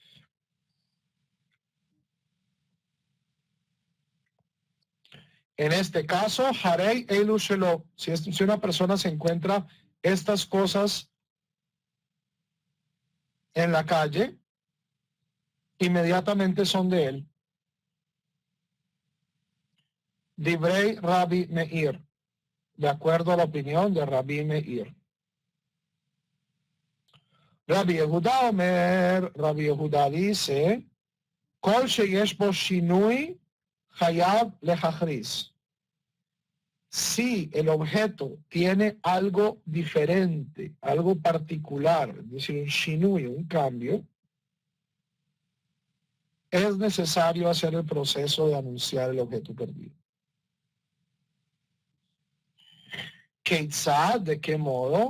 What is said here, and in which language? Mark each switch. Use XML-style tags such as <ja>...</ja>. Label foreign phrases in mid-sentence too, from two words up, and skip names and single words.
<es>En este caso,</es> <he>הרי אלו שלו,</he> <es>si una persona se encuentra estas cosas en la calle, inmediatamente son de él.</es> <he>דברי רבי מאיר,</he> <es>de acuerdo a la opinión de Rabbi Meir.</es> <he>רבי יהודה אומר,</he> <es>Rabbi Yehuda dice,</es> <he>כל שיש בו שינוי חייב להכריז.</he> <es>Si el objeto tiene algo diferente, algo particular, es decir, un shinui, un cambio, es necesario hacer el proceso de anunciar el objeto perdido. Keitzad, ¿de qué modo?</es>